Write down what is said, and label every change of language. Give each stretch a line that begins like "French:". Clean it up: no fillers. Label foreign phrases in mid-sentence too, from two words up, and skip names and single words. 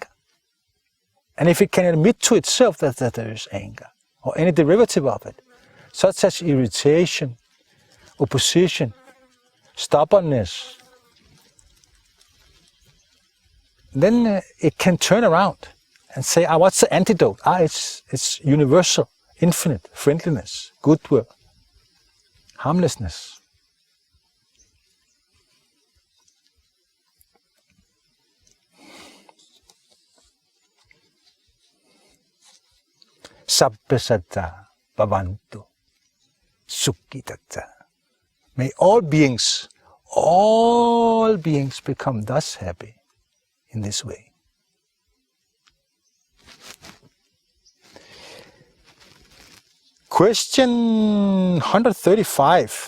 English: And if it can admit to itself that there is anger, or any derivative of it, such as irritation, opposition, stubbornness, then it can turn around and say, what's the antidote? It's universal, infinite, friendliness, goodwill, harmlessness.
Pali: Sabbe satta bhavantu sukhitatta.
English: May all beings become thus happy in this way. Question 135.